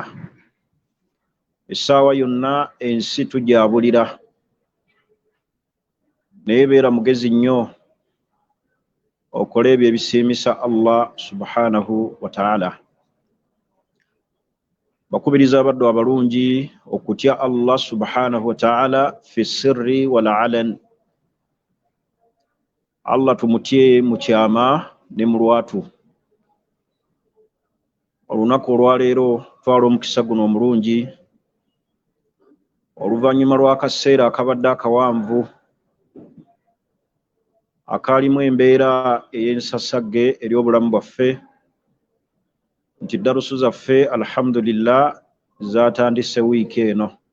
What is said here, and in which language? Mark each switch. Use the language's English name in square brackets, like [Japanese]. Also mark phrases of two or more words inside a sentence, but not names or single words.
[Ganda] Essaawa yonna ensi tugyabulira, naye beera mugezi nnyo okole ebyo ebisiimisa Allah [Arabic] سبحانه وتعالى. [Ganda] Bakubiriza abaddu abalungi okutya Allah [Arabic] سبحانه وتعالى في السر والعلن. [Ganda] Allah tumutye mu kyama ne mu lwatu. Olunaku olwaleero twala omukisa guno omulungi oluvannyuma lw'akaseera akabadde akawanvu akaalimu embeera ey'ensasagge eri obulamu bwaffe, nti darusu zaffe alhamdulillah zatandise wiiki eno.